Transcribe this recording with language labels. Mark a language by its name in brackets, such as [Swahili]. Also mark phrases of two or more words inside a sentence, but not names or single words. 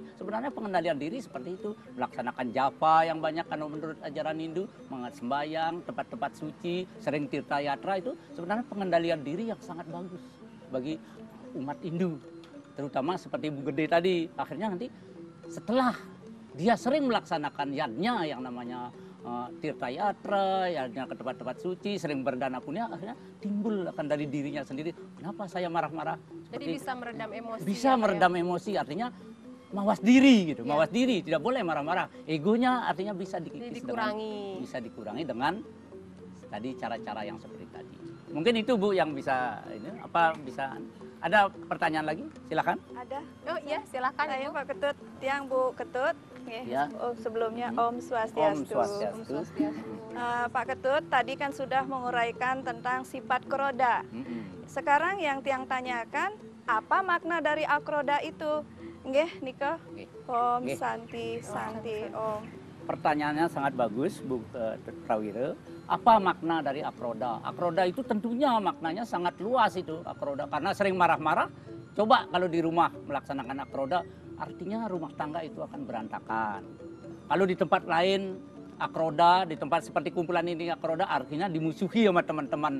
[Indonesian] Sebenarnya pengendalian diri seperti itu. Melaksanakan japa yang banyak karena menurut ajaran Hindu, mengat sembahyang, tempat-tempat suci, sering tirta yatra itu sebenarnya pengendalian diri yang sangat bagus bagi umat Hindu. Terutama seperti Bu Gede tadi. Akhirnya nanti setelah dia sering melaksanakan yadnya yang namanya tirta yatra, yadnya ke tempat-tempat suci, sering berdana punya, akhirnya timbul akan dari dirinya sendiri. Kenapa saya marah-marah? Jadi bisa meredam emosi. Bisa ya, Pak, meredam emosi, artinya mawas diri gitu, Ya. mawas diri, tidak boleh marah-marah. Egonya artinya bisa dikikis dikurangi. bisa dikurangi dengan tadi cara-cara yang seperti tadi. Mungkin itu Bu yang bisa ini apa bisa ada pertanyaan lagi? Silakan. Ada. Oh iya, silakan Saya Ibu. Pak Ketut, tiang Bu Ketut. Nggih. Ya. Oh, sebelumnya Om Om Swastiastu. Swastiastu. Pak Ketut tadi kan sudah menguraikan tentang sifat kroda. Mm-mm. Sekarang yang tiang tanyakan, apa makna dari akroda itu? [Balinese] Nggih, Niko. [Indonesian] Nggih. Om Nggih. Santi, Om. Pertanyaannya sangat bagus, Bu Prawiro. Apa makna dari akroda? Akroda itu tentunya maknanya sangat luas itu akroda. Karena sering marah-marah, coba kalau di rumah melaksanakan akroda, artinya rumah tangga itu akan berantakan. Kalau di tempat lain akroda, di tempat seperti kumpulan ini akroda, artinya dimusuhi sama teman-teman.